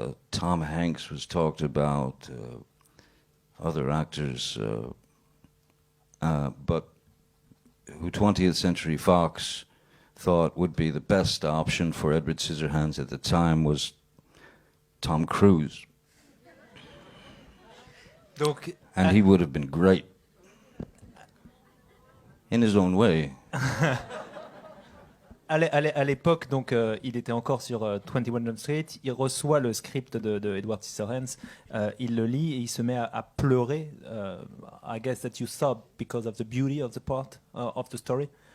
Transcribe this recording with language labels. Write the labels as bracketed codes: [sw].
[en] Tom Hanks was talked about. Other actors, but who 20th Century Fox thought would be the best option for Edward Scissorhands at the time was Tom Cruise. [fr] Donc, [en] and he would have been great in his own way. [fr] À l'époque, donc, il était encore sur 21 Jump Street. Il reçoit le script de Edward Scissorhands. Il le lit et il se met à pleurer. [en] I guess that you sob because of the beauty of the part of the story.